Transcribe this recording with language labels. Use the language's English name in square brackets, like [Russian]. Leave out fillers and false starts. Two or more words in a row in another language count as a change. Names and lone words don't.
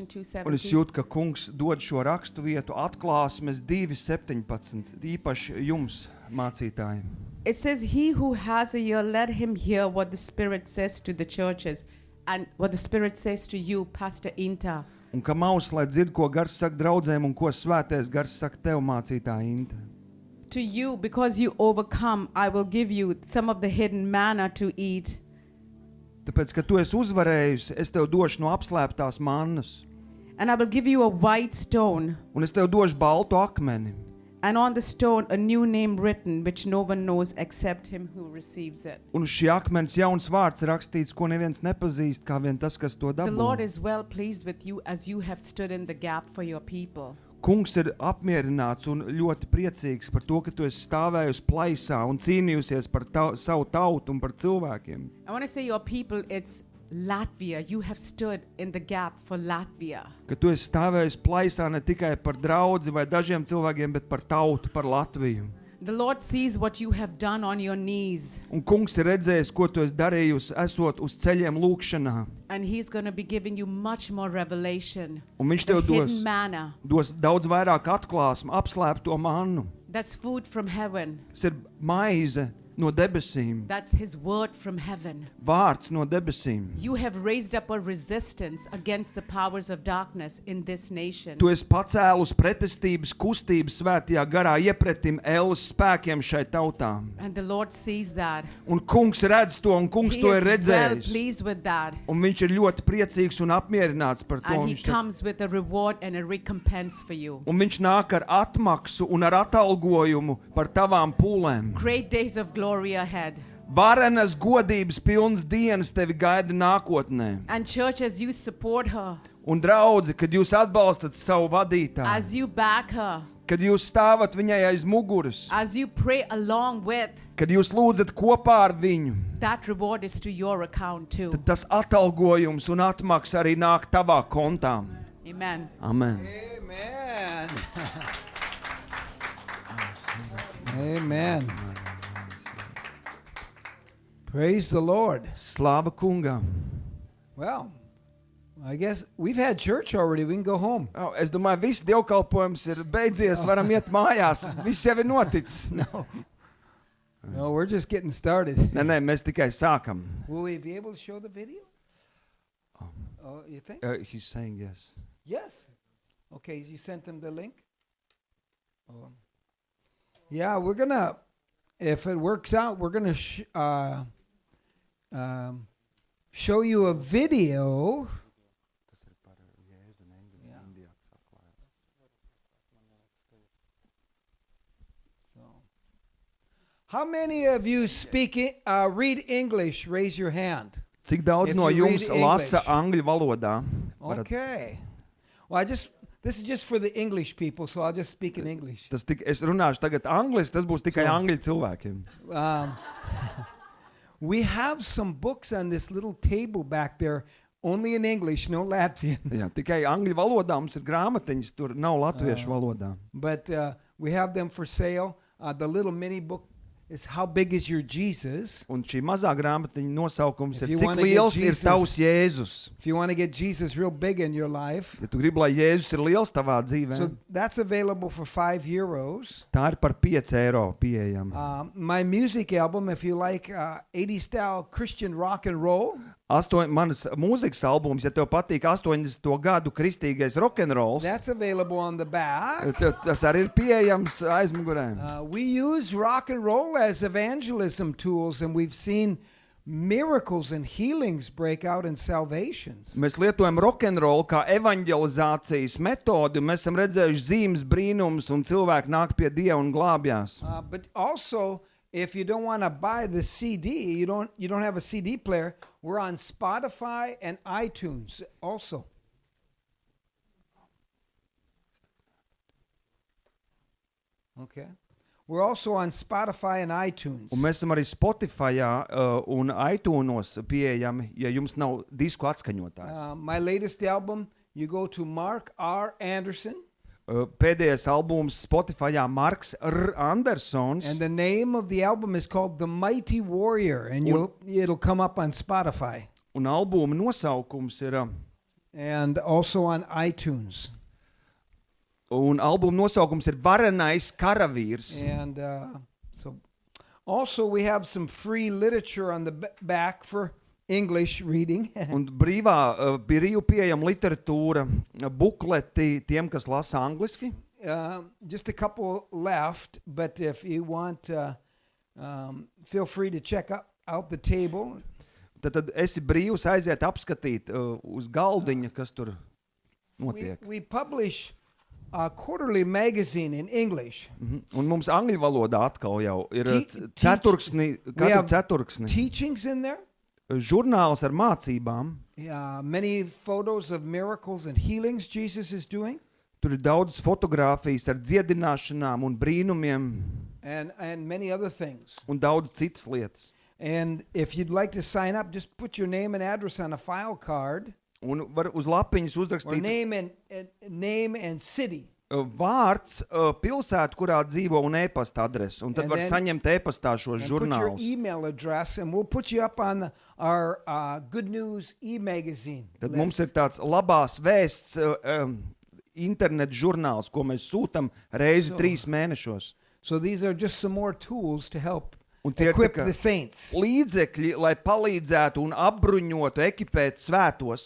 [Latvian] Un es 2:17. jūtu, ka kungs dod šo rakstu vietu Atklāsmes 2:17, īpaši jums, mācītājiem. [English] It says, "He who has a ear, let him hear what the Spirit says to the churches," and what the Spirit says to you, Pastor Inta. [Latvian] Un kam aus, lai dzird, ko gars saka draudzēm un ko svētais gars saka tev, mācītāja Inta. [English] To you, because you overcome, I will give you some of the hidden manna to eat. [Latvian] Tāpēc, ka tu esi uzvarējusi, es tev došu no apslēptās mannas. [English] And I will give you a white stone, [Latvian] Un es tev došu baltu akmeni. [English] and on the stone a new name written, which no one knows except him who receives it. [Latvian] Un uz šī akmens jauns vārds rakstīts, ko neviens nepazīst, kā vien tas, kas to [English] The Lord [Latvian] dabū. [English] is well pleased with you as you have stood in the gap for your people. [Latvian] Kungs ir apmierināts un ļoti priecīgs par to, ka tu esi stāvējusi plaisā un cīnījusies par savu tautu un par cilvēkiem. [English] I want to say your people, it's Latvia. You have stood in the gap for Latvia. [Latvian] Ka tu esi stāvējusi plaisā ne tikai par draudzi vai dažiem cilvēkiem, bet par tautu, par Latviju. [English] The Lord sees what you have done on your knees, [Latvian] Un kungs ir redzējis, ko tu esi darījusi, esot uz ceļiem lūkšanā. [English] and He's going to be giving you much more revelation. [Latvian] Un viņš [English] The [Latvian] tev [English] hidden manna, [Latvian] dos daudz vairāk atklāsmu, apslēpto mannu. [English] that's food from heaven. [Latvian] Tas ir maize no debesīm, [English] That's His word from heaven. [Latvian] vārds no debesīm. [English] You have raised up a resistance against the powers of darkness in this nation. [Latvian] Tu esi pacēlus pretestības kustības svētajā garā iepretim Ēlas spēkiem šai tautām. [English] And the Lord sees that. [Latvian] Un kungs redz to, un kungs [English] He [Latvian] to [English] is [Latvian] ir [English] well [Latvian] redzējis. [English] pleased with that. [Latvian] Un viņš ir ļoti priecīgs un apmierināts par to. [English] And He [Latvian] Viņš te- [English] comes with a reward and a recompense for you. [Latvian] Un viņš nāk ar atmaksu un ar atalgojumu par tavām pūlēm. [English] Great days of glory ahead. [Latvian] Varenas godības pilnas dienas tevi gaida nākotnē. [English] And church, as you support her, [Latvian] Un draudzi, kad jūs atbalstat savu vadītāju, [English] as you back her, [Latvian] kad jūs stāvat viņai aiz muguras, [English] as you pray along with, [Latvian] kad jūs lūdzat kopā ar viņu, [English] that reward is to your account too. [Latvian] tad tas atalgojums un atmaksa arī nāk tavā kontā. [English] Amen. Amen. Amen. Amen. Praise the Lord. [Latvian] Slāva kungam. [English] Well, I guess we've had church already. We can go home. [Latvian] Es domāju, viss dievkalpojums ir beidzies, varam iet mājās. Viss jau ir noticis. [English] No, we're just getting started. [Latvian] Nē, mēs tikai sākam. [English] Will we be able to show the video? Oh, you think? He's saying yes. Yes. Okay, you sent them the link? Oh. Yeah, we're going to, if it works out, we're going to show you a video. How many of you read English? Raise your hand. [Latvian] Cik daudz [English] If [Latvian] no [English] you [Latvian] jums [English] read [Latvian] lasa [English] English. [Latvian] angļu valodā? [English] Okay. Well, this is just for the English people, so I'll just speak in English. [Latvian] Es runāšu tagad angliski, tas būs tikai [English] So- [Latvian] angļu cilvēkiem. [English] We have some books on this little table back there only in English, no Latvian. [Latvian] Jā, tikai angļu valodā mums ir grāmatiņas, tur nav latviešu valodā. [English] But we have them for sale. The little mini book is How Big Is Your Jesus? [Latvian] Un šī mazā grāmatiņa nosaukums [English] If [Latvian] ir [English] you [Latvian] Cik [English] wanna get [Latvian] liels ir [English] Jesus- [Latvian] tavs Jēzus? [English] If you want to get Jesus real big in your life. [Latvian] Ja tu gribi, lai Jēzus ir liels tavā dzīvē, [English] So that's available for €5. [Latvian] tā ir par 5 eiro pieejama. [English] My music album, if you like 80s style Christian rock and roll, [Latvian] Manas mūzikas albums, ja tev patīk 80. gadu kristīgais rokenrols, [English] that's available on the back. [Latvian] tas arī ir pieejams aizmugurē. [English] We use rock and roll as evangelism tools, and we've seen miracles and healings break out in salvations. [Latvian] Mēs lietojam rokenrolu kā evanģelizācijas metodi, un mēs esam redzējuši zīmes, brīnums, un cilvēki nāk pie Dieva un glābjās. [English] But also, if you don't want to buy the CD, you don't have a CD player, we're on Spotify and iTunes also. Okay. We're also on Spotify and iTunes. [Latvian] Un mēs esam arī Spotifyā un iTunes pieejami, ja jums nav disku atskaņotājs. [English] My latest album, you go to Mark R. Anderson, [Latvian] Pēdējais albums Spotifyā Marks R. Andersons, [English] and the name of the album is called The Mighty Warrior, and it'll come up on Spotify [Latvian] un albuma nosaukums ir, [English] and also on iTunes. [Latvian] un albuma nosaukums ir Varenais karavīrs. [English] And so also we have some free literature on the back for English reading. [Latvian] Un brīvā pieejama literatūra, bukleti tiem, kas lasa angliski. [English] Just a couple left, but if you want, feel free to check out the table. [Latvian] Tad esi brīvs aiziet apskatīt uz galdiņa, kas tur notiek. [English] We publish a quarterly magazine in English. [Latvian] Un mums angļu valodā atkal jau ir [English] We [Latvian] katru [English] have [Latvian] ceturksni. [English] teachings in there. [Latvian] Žurnāls ar mācībām. [English] Many photos of miracles and healings Jesus is doing. [Latvian] Tur ir daudz fotogrāfijas ar dziedināšanām un brīnumiem [English] And many other things. [Latvian] un daudz citas lietas. [English] And if you'd like to sign up, just put your name and address on a file card, [Latvian] Un var uz lapiņas [English] or [Latvian] uzrakstīt [English] name and city. [Latvian] vārds, pilsētu, kurā dzīvo un e-pasta adresi. Un tad [English] And [Latvian] var [English] then- [Latvian] saņemt e-pastā šos [English] And put your [Latvian] žurnālus. [English] email address, and we'll put you up on our Good News e-magazine [Latvian] Tad [English] list. [Latvian] mums ir tāds labās vēsts internet žurnāls, ko mēs sūtam reizi 3 mēnešos. [English] So these are just some more tools to help [Latvian] Un tie ir [English] equip [Latvian] tā kā [English] the saints. [Latvian] līdzekļi, lai palīdzētu un apbruņotu, ekipēt svētos.